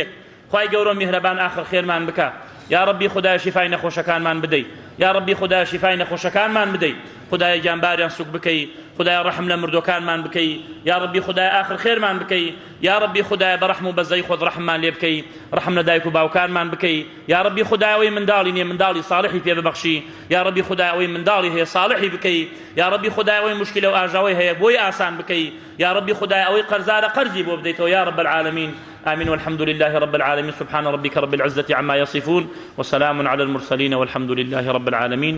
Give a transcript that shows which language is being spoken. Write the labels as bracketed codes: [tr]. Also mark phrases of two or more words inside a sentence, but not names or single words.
[ckb] خوای گەورە و میهرەبان آخر خێرمان بکە. [ar] یا ربی [ckb] خدای شیفای نەخۆشەکانمان بدەی، [ar] یا ربی [ckb] خدای شیفای نەخۆشەکانمان بدەی، خدای گیانباریان سوک بکەی، خدای ڕەحم لە مردوەکانمان بکەی، [ar] یا ربی [ckb] خدای آخر خێرمان بکەی، [ar] یا ربی [ckb] خدای بەڕەحم و بەزەی خۆت ڕەحممان لێ بکەی، ڕەحم لە دایک و باوکانمان بکەی، [ar] یا ربی [ckb] خدای ئەوەی منداڵی نییە منداڵی ساڵحی پێ ببەخشی، [ar] یا ربی [ckb] خدای ئەوەی منداڵی هەیە ساڵحی بکەی، [ar] یا ربی [ckb] خدای ئەوەی مشکلە و ئاژاوی هەیە بۆی ئاسان بکەی، [ar] یا ربی [ckb] خدای ئەوەی قەرزارە قەرزی بۆ بدەیتەوە [ar] یا رب العالمین. آمين والحمد لله رب العالمين. سبحان ربك رب العزة عما يصفون وسلام على المرسلين والحمد لله رب العالمين.